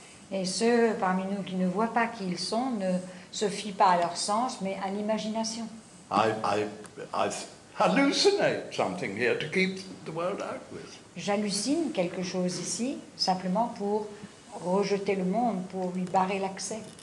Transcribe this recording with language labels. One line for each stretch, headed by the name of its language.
French: Et ceux parmi nous qui ne voient pas qui ils sont ne se fient pas à leur sens, mais à l'imagination.
English: I hallucinate something here to keep the world out with.
French: J'hallucine quelque chose ici, simplement pour rejeter le monde, pour lui barrer l'accès.